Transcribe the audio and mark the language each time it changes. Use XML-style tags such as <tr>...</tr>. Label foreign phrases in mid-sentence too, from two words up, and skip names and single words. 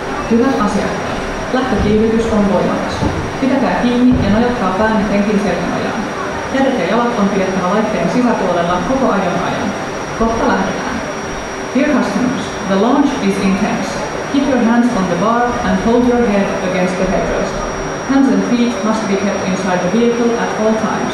<fi>Hyvät asiakkaat, lähtökiihdytys on voimakas. Pitäkää kiinni ja nojatkaa päänne penkin selkänojaan. Kädet ja jalat on pidettävä laitteen sisäpuolella koko ajan. Kohta lähdetään.</fi> <en>Dear customers, the launch is intense. Keep your hands on the bar and hold your head against the headrest. Hands and feet must be kept inside the vehicle at all times.</en>